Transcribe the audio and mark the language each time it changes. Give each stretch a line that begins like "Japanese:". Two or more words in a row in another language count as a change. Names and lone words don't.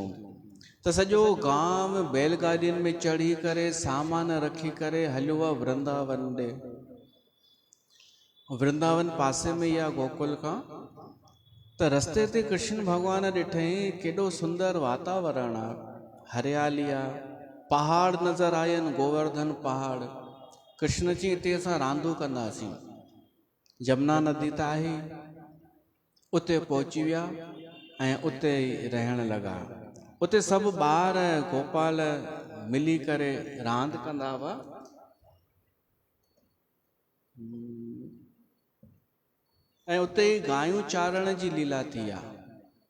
Sindhi: त सॼो गांव बैलगाॾियुनि में चढ़ी करे सामान रखी करे हलियो आहे वृंदावन ॾे। वृंदावन पासे में ई आहे गोकुल खां। त रस्ते ते कृष्ण भॻवान ॾिठई केॾो सुंदर वातावरण आहे, हरियाली आहे, पहाड़ नज़र आयनि, गोवर्धन पहाड़। कृष्ण जी हिते असां रांदू कंदासीं, जमुना नदी त आहे, उते पहुची विया ऐं उते रहण लॻा। उते सभु ॿार गोपाल मिली करे रांदि कंदा हुआ। ऐं उते गायूं चारण जी लीला थी आहे।